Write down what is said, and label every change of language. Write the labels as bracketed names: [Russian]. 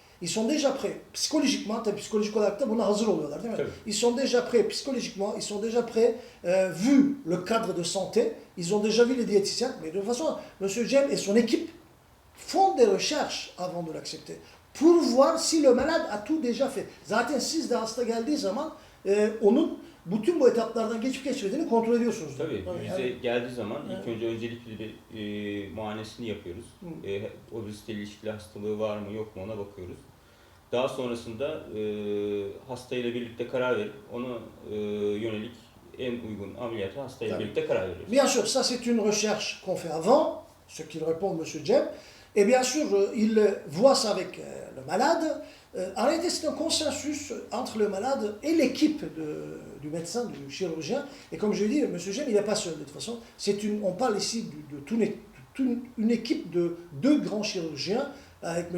[French] Ils sont déjà prêts psychologiquement, [Turkish] psychologique olarak da buna hazır oluyorlar değil mi? Tabii. [French] Ils sont déjà prêts psychologiquement, ils sont déjà prêts vu le cadre de santé, ils ont déjà vu les diététiciens, mais de toute façon, M. Jem et son équipe font des recherches avant de l'accepter pour voir si le malade a tout déjà fait. [Turkish] Zaten siz de hasta geldiği zaman onun bütün bu etaplardan geçip geçmediğini kontrol ediyorsunuz. Tabii, bize Yani, geldiği zaman ilk önce öncelikli bir muayenesini yapıyoruz. Obeziteyle ilişkili hastalığı var mı yok mu ona bakıyoruz. Daha sonrasında hastayla birlikte karar verip ona yönelik en uygun ameliyata hastayla birlikte karar veriyoruz. [French] bien sûr, ça c'est une recherche qu'on fait avant, ce qu'il répond M. Jem. Et bien sûr, il voit ça avec le malade. En réalité, c'est un consensus entre le malade et l'équipe du médecin, du chirurgien. Et comme je l'ai dit, M. Jem, il n'est pas seul de toute façon. On parle ici de toute une équipe de 2 grands chirurgiens. Avec M.